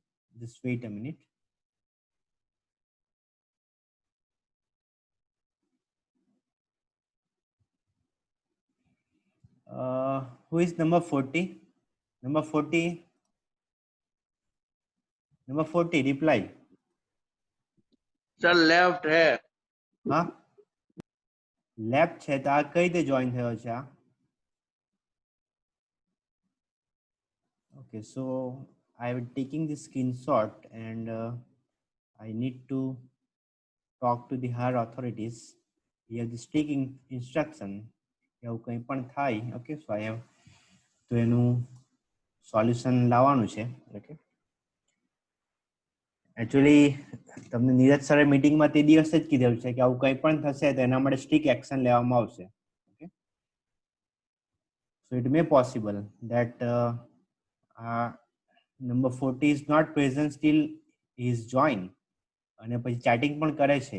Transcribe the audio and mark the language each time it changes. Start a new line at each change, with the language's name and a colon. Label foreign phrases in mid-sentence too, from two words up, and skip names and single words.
English: Just wait a minute. Who is number 40? Number 40. Number 40, reply. Sir, left है.
Gujarati: Huh? Left છે તો આ કઈ રીતે join થયો છે આ?
English: Okay, so I'm taking the screenshot, and I need to talk to the higher authorities. Here the strict instruction
Gujarati: એવું કંઈ પણ થાય.
English: okay, so I have
Gujarati: તો એનું સોલ્યુશન લાવવાનું છે. ઓકે, એકચ્યુઅલી તમને નીરજ સરે મીટિંગમાં તે દિવસે જ કીધેલું છે કે આવું કંઈ પણ થશે તો એના માટે
English: strict action
Gujarati: લેવામાં આવશે.
English: okay, so it may possible that number 40 is not present still is join
Gujarati: અને પછી ચેટિંગ પણ કરે છે.